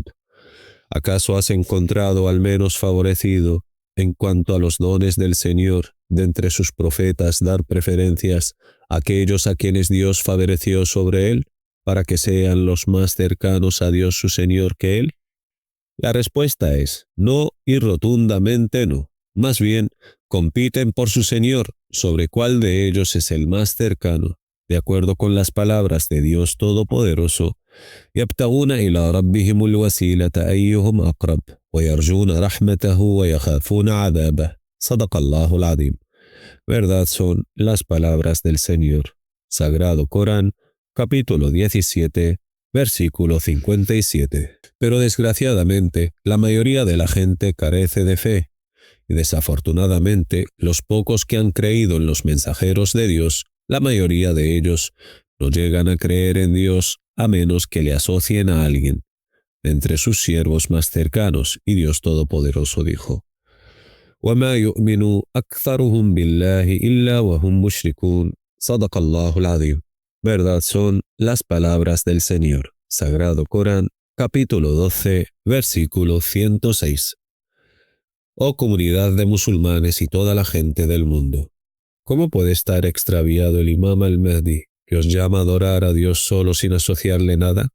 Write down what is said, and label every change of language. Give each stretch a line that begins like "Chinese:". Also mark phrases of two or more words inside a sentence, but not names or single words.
Spanish: ¿Acaso has encontrado al menos favorecido, en cuanto a los dones del Señor, de entre sus profetas dar preferencias a aquellos a quienes Dios favoreció sobre él, para que sean los más cercanos a Dios su Señor que él? La respuesta es no y rotundamente no. Más bien, compiten por su Señor, sobre cuál de ellos es el más cercano, de acuerdo con las palabras de Dios Todopoderoso.
Arabic: يبتغون إلى ربهم الوسيلة أيهم أقرب ويرجون رحمته ويخافون عذابه. صدق الله العظيم.
Spanish: Verdad son las palabras del Señor. Sagrado Corán, capítulo 17, versículo 57. Pero desgraciadamente, la mayoría de la gente carece de fe, y desafortunadamente, los pocos que han creído en los mensajeros de Dios, la mayoría de ellos no llegan a creer en Dios a menos que le asocien a alguien entre sus siervos más cercanos, y Dios Todopoderoso dijo:
Arabic: وَمَا يُؤْمِنُ أَكْثَرُهُمْ بِاللَّهِ إِلَّا وَهُمْ مُشْرِكُونَ. صدق الله العظيم.
Spanish: Verdad son las palabras del Señor. Sagrado Corán, capítulo 12, versículo 106. Oh comunidad de musulmanes y toda la gente del mundo, ¿cómo puede estar extraviado el Imam al-Mahdi, que os llama a adorar a Dios solo sin asociarle nada?